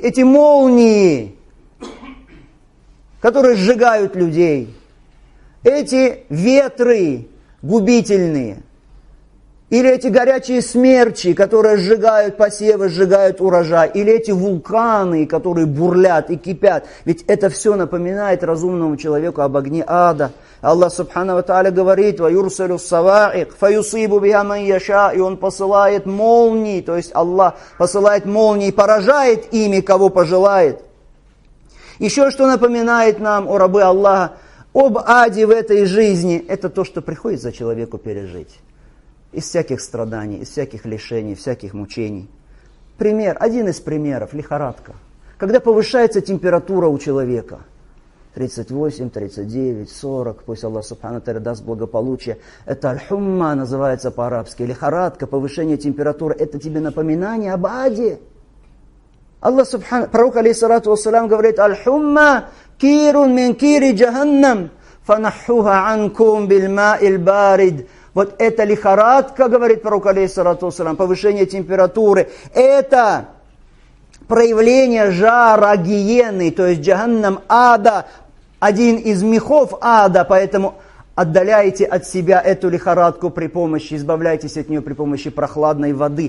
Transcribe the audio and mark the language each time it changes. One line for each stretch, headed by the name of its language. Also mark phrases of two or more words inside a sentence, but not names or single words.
Russian: Эти молнии, которые сжигают людей. Эти ветры губительные. Или эти горячие смерчи, которые сжигают посевы, сжигают урожай. Или эти вулканы, которые бурлят и кипят. Ведь это все напоминает разумному человеку об огне ада.
Arabic: الله سبحانه وتعالى
Russian: говорит:
Arabic: «ويرسل الصواعق فيصيب بها من يشاء»,
Russian: и Он посылает молнии, то есть Аллах посылает молнии и поражает ими, кого пожелает. Еще что напоминает нам, о рабы Аллаха, об аде в этой жизни, это то, что приходится человеку пережить. Из всяких страданий, из всяких лишений, всяких мучений. Пример, один из примеров, лихорадка. Когда повышается температура у человека, 38, 39, 40, пусть
Arabic: الله سبحانه وتعالى
Russian: даст благополучие. Это аль-хумма называется по-арабски, лихорадка, повышение температуры. Это тебе напоминание об аде.
Arabic: الله سبحانه,
Russian: пророк
Arabic: عليه الصلاة والسلام
Russian: говорит:
Arabic: الحمى من كير جهنم، فنحوها عنكم بالماء البارد.
Russian: Вот эта лихорадка, говорит пророк
Arabic: عليه الصلاة والسلام,
Russian: повышение температуры, это проявление жара гиены, то есть джаханнам, ада, один из мехов ада, поэтому отдаляйте от себя эту лихорадку при помощи, избавляйтесь от нее при помощи прохладной воды.